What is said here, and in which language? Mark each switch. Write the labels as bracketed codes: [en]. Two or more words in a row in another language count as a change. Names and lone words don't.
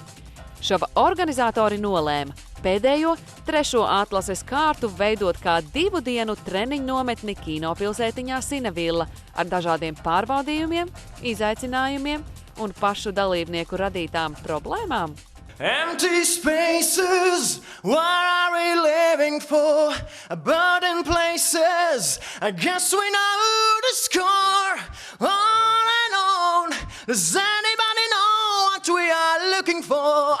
[lv] Šova organizatori nolēma pēdējo, 3. atlases kārtu veidot kā 2 dienu treniņu nometni kinopilsētiņā Sinevilla ar dažādiem pārbaudījumiem, izaicinājumiem un pašu dalībnieku radītām problēmām. [en] Empty spaces, what are we living for? Abandoned places, I guess we know the score. On and on, does anybody know what we are looking for?